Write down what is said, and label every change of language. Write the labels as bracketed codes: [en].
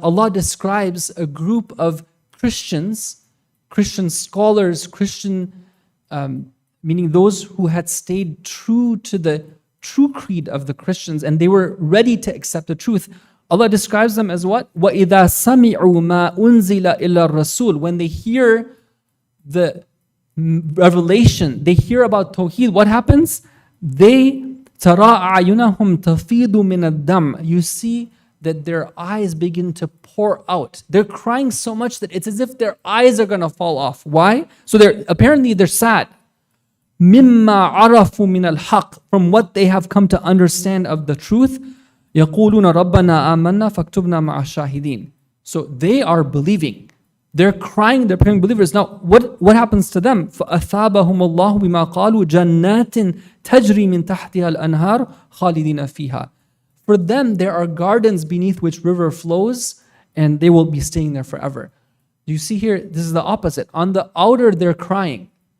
[en] Allah describes a group of Christian scholars, meaning those who had stayed true to the true creed of the Christians, and they were ready to accept the truth. Allah describes them as what? [ar] وَإِذَا سَمِعُوا مَا أُنزِلَ إِلَى الرَّسُولِ. [en] When they hear the revelation, they hear about Tawheed, what happens? They [ar] تَرَى أَعْيُنَهُمْ تَفِيضُ مِنَ الدَّمْ. [en] You see that their eyes begin to pour out. They're crying so much that it's as if their eyes are going to fall off. Why? So they're sad. [ar] مِمَّا عَرَفُوا مِنَ الْحَقِّ. [en] From what they have come to understand of the truth. [ar] يَقُولُونَ رَبَّنَا آمَنَّا فَاكْتُبْنَا مَعَ الشَّاهِدِينَ. [en] So they are believing. They're crying, they're praying believers. Now, what happens to them? [ar] فَأَثَابَهُمُ اللَّهُ بِمَا قَالُوا جَنَّاتٍ تَجْرِي مِن تَحْتِهَا الْأَنْهَارُ خَالِدِينَ فِيهَا. [en] For them, there are gardens beneath which river flows, and they will be staying there forever. You see here, this is the opposite. On the outer, they're crying.